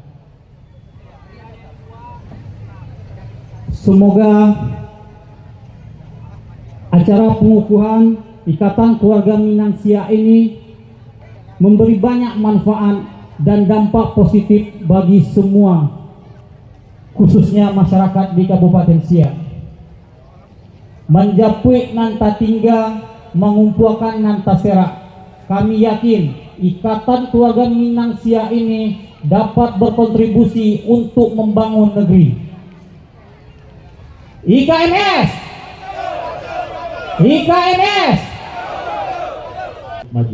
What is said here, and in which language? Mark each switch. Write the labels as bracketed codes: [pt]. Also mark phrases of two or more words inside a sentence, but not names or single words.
[id] Semoga acara pengukuhan Ikatan Keluarga Minang Siak ini memberi banyak manfaat dan dampak positif bagi semua, khususnya masyarakat di Kabupaten Siak. [min] Menjapui nanta tingga, mengumpulkan nanta serak. [id] Kami yakin Ikatan Keluarga Minang Siak ini dapat berkontribusi untuk membangun negeri. IKMS! IKMS! maju.